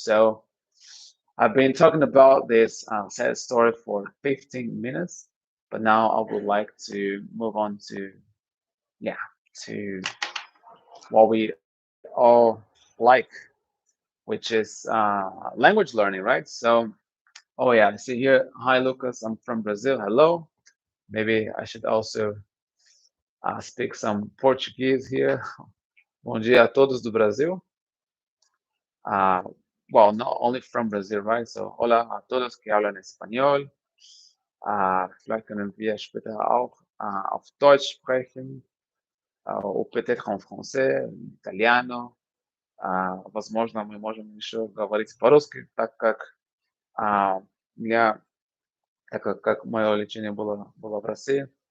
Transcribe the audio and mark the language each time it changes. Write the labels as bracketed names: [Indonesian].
[English] So I've been talking about this sad story for 15 minutes, but now I would like to move on to, yeah, to what we all like, which is language learning, right? So, oh yeah, I see here. Hi, Lucas. I'm from Brazil. Hello. Maybe I should also speak some Portuguese here. [Portuguese] Bom dia a todos do Brasil. [English] Uh, well, not only from Brazil, right? So, [Spanish] hola a todos que hablan español. [German] Vielleicht können wir später auch auf Deutsch sprechen, [French] ou peut-être en français, [German] italiano. [Russian] Возможно, мы можем еще говорить по-русски, так как я, как мое лечение было в России.